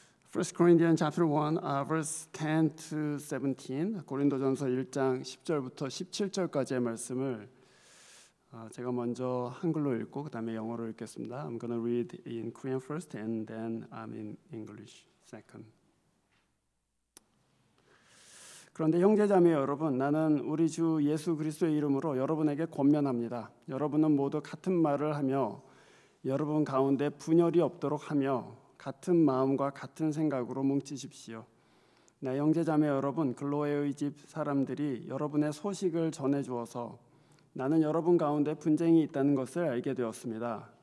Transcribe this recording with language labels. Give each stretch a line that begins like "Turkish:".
English: 1 Corinthians chapter 1, verse 10 to 17,
Korean: 고린도전서 1장 10절부터 17절까지의 말씀을 제가 먼저 한글로 읽고 그 다음에 영어로 읽겠습니다.
English: I'm going to read in Korean first and then I'm in English second.
Korean: 그런데 형제자매 여러분, 나는 우리 주 예수 그리스도의 이름으로 여러분에게 권면합니다. 여러분은 모두 같은 말을 하며 여러분 가운데 분열이 없도록 하며 같은 마음과 같은 생각으로 뭉치십시오. 나 형제자매 여러분, 글로에의 집 사람들이 여러분의 소식을 전해주어서 나는 여러분 가운데 분쟁이 있다는 것을 알게 되었습니다.